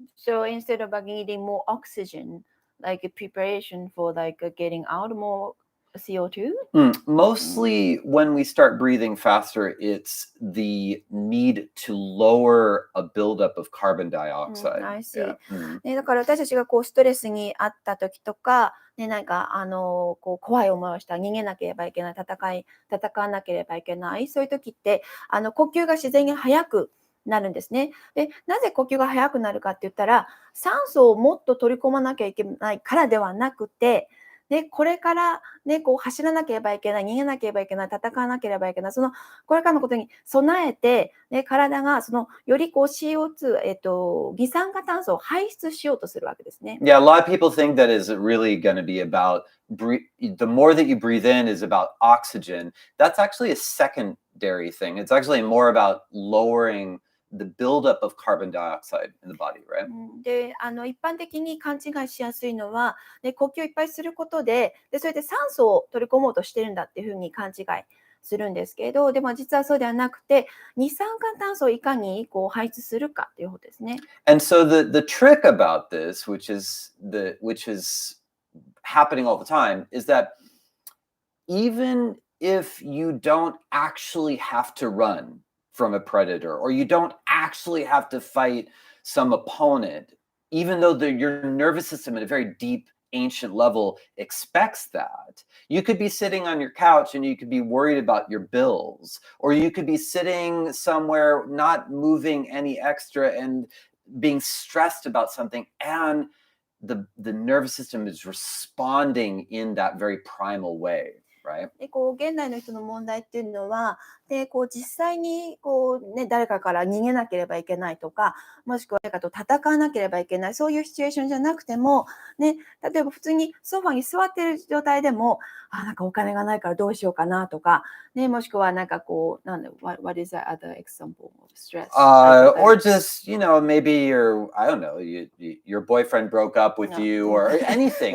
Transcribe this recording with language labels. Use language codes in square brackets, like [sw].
[en] So instead of like needing more oxygen, like a preparation for like getting out more CO2. Mostly when we start breathing faster, it's the need to lower a buildup of carbon dioxide. I see. Yeah. Mm. [ja] ね、だから私たちがこうストレスにあった時とか、ね、なんかこう怖い思いをした逃げなければいけない戦わなければいけないそういう時って呼吸が自然に速くなるんですね。で、なぜ呼吸が速くなるかって言ったら酸素をもっと取り込まなきゃいけないからではなくて、でこれから、ね、こう走らなければいけない、逃げなければいけない、戦わなければいけない、これからのことに備えて、ね、体がよりこう CO2、二酸化炭素を排出しようとするわけですね。 [en] Yeah, a lot of people think that is really going to be about the more that you breathe in is about oxygen. That's actually a secondary thing. It's actually more about lowering the buildup of carbon dioxide in the body, right? [ja] で、一般的に勘違いしやすいのは、ね、呼吸をいっぱいすることで、それで酸素を取り込もうとしてるんだっていうふうに勘違いするんですけど、でも実はそうではなくて、二酸化炭素をいかにこう排出するかということですね。 [en] And so the trick about this, which is happening all the time, is that even if you don't actually have to run from a predator or you don't actually have to fight some opponent, even though your nervous system at a very deep ancient level expects that, you could be sitting on your couch and you could be worried about your bills, or you could be sitting somewhere not moving any extra and being stressed about something, and the nervous system is responding in that very primal way, right? [ja] でこう現代の人の問題っていうのは、でこう実際にこう、ね、誰かから逃げなければいけないとか、もしくは誰かと戦わなければいけない、そういうシチュエーションじゃなくても、ね、例えば普通にソファに座っている状態でも、なんかお金がないからどうしようかなとか、ね、もしくはなんかこう、 [en] what is that other example of stress? Or just, maybe I don't know, your boyfriend broke up with you or anything,